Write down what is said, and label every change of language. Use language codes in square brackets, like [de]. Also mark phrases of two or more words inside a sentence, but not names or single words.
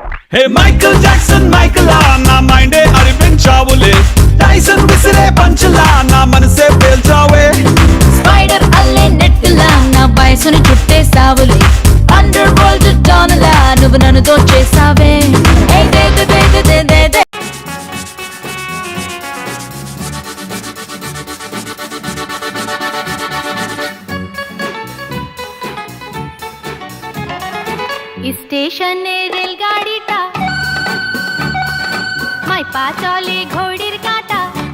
[te] హే మైకల్ జాక్సన్ మైకలా నా మైండే అరిపించావులే టైసన్ విసిరే పంచలా నా మనసే పేల్చావే స్పైడర్ అల్లే నెట్టులా నా వయసుని చుట్టేసావులే [en] under world [te] డాన్లా నువ్వు నన్ను దోచేసావే ఏ దే దే దే దే దే దే దే. [bn] স্টেশনে রেলগাড়িটা মাই পা চলে ঘড়ির কাঁটা